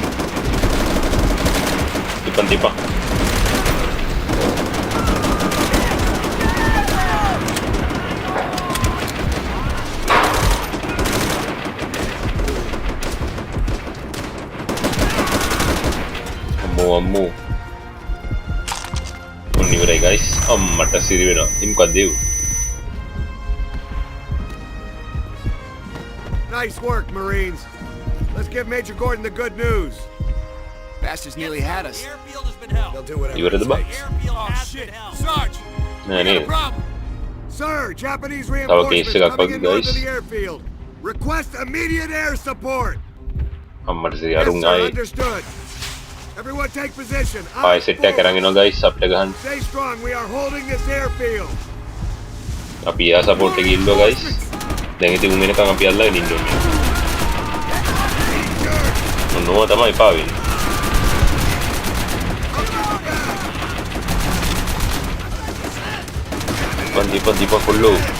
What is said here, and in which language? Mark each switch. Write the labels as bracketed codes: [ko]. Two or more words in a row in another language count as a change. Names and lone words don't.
[si] තිබන් අම්මෝ ඔන්න ඉවරයි guys. අම්මට සිරි වෙනවා. ඉතින් මොකක්ද ඒ? [en] Nice work, Marines. Let's give Major Gordon the good news. Bastards nearly had us. The airfield has been held. They'll do whatever. [si] ඉවරද බා? [en] The airfield Oh, has shit. been held. Sarge! [si] නෑ [en] We got a [si] නේද? [en] problem. Sir, Japanese [si] case [en] reinforcements [si] එකක් [en] coming [si] වගේ, [en] in north of [si] guys. [en] the airfield. Request immediate air support. [si] අම්මට සිරි [en] Yes, [si] අරුන් [en] sir, [si] ආයේ [en] understood. Everyone take position. [si] ආයෙ සෙට් එකක් අරන් එනවා guys අපිට ගහන්න. [en] Stay strong. We are holding this airfield. [si] අපි යා සපෝට් එක ඉල්ලුවා guys. දැන් ඉතින් උන් වෙනකන් අපි අල්ලගෙන ඉන්න ඕනේ. මොනවා තමයි පාවෙන්නේ. Tipo follow.